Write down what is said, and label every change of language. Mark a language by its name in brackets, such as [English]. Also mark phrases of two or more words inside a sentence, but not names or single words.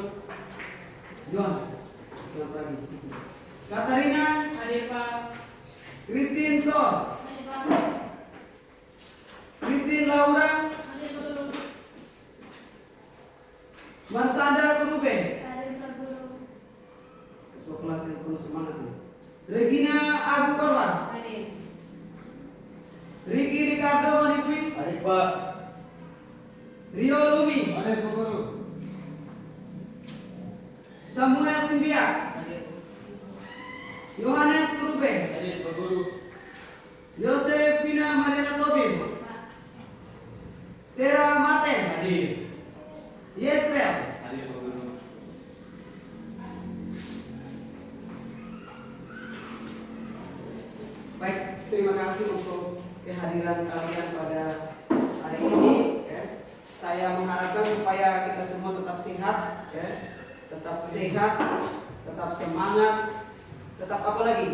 [Indonesian] Juan. Selamat pagi. Katarina. Hadir Pak. Christine Sor. Hadir Pak. Christine Laura. Hadir Pak Guru. Marsanda Kurube. Hadir Pak Guru. Ketua kelas yang penuh semangat ini. Regina Agu Korban. Hadir. Ricky Ricardo Manipui. Hadir Pak. Rio Lumi. Hadir Pak Guru. Samuel Simbia. Hadir. Yohanes Kurube. Hadir Pak Guru. Yosefina Mariana Tobin. Pak. Tera Martin. Hadir. Yesrel. Hadir Pak Guru. Baik, terima kasih untuk kehadiran kalian pada hari ini. Ya. Saya mengharapkan supaya kita semua tetap sehat, ya. Tetap sehat, tetap semangat, tetap apa lagi?